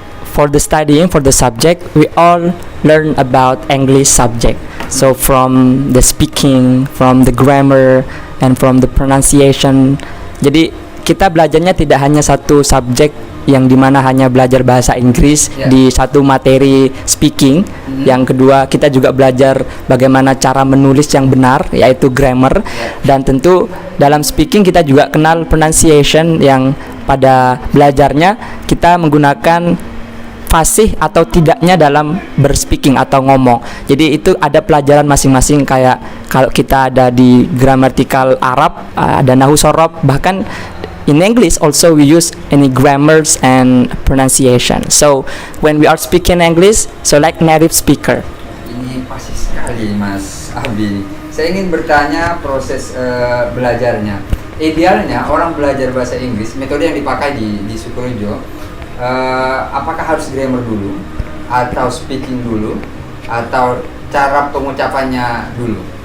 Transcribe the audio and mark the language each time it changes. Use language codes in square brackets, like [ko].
[en] For the studying, for the subject, we all learn about English subject. So from the speaking, from the grammar, and from the pronunciation. [id] Jadi kita belajarnya tidak hanya satu subjek yang dimana hanya belajar bahasa Inggris di satu materi speaking. Yang kedua, kita juga belajar bagaimana cara menulis yang benar, yaitu grammar. Dan tentu dalam speaking kita juga kenal pronunciation, yang pada belajarnya kita menggunakan fasih atau tidaknya dalam berspeaking atau ngomong. Jadi itu ada pelajaran masing-masing, kayak kalau kita ada di gramatikal Arab, ada nahu sorob, bahkan [en] in English also we use any grammars and pronunciation. So when we are speaking English, so like native speaker. [id] Ini pasti sekali Mas Abi. Saya ingin bertanya proses belajarnya. Idealnya orang belajar bahasa Inggris, metode yang dipakai di Sukorejo, apakah harus grammar dulu atau speaking dulu atau cara pengucapannya dulu?